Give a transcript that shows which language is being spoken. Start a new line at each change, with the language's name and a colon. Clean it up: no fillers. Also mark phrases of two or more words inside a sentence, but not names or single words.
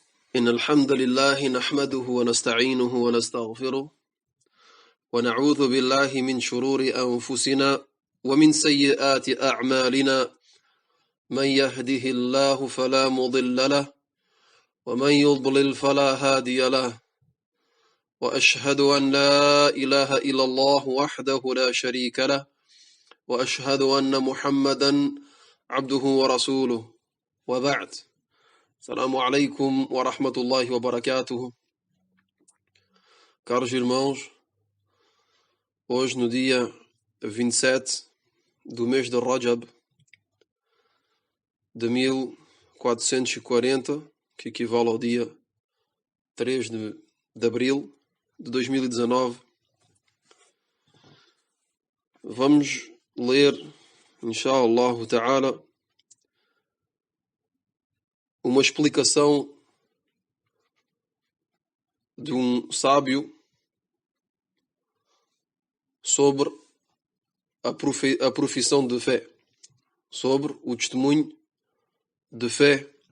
Arabic: إن الحمد لله نحمده ونستعينه ونستغفره ونعوذ بالله من شرور أنفسنا ومن سيئات أعمالنا من يهده الله فلا مضل له ومن يضلل فلا هادي له وأشهد أن لا إله إلا الله وحده لا شريك له وأشهد أن محمدا عبده ورسوله وبعد. السلام عليكم ورحمة الله وبركاته.
Portuguese: Caros irmãos, hoje no dia 27 do mês de Rajab de 1440, que equivale ao dia 3 de abril de 2019, vamos ler,
Arabic: إن شاء الله تعالى,
Portuguese: uma explicação de um sábio sobre a profissão de fé, sobre o testemunho de fé,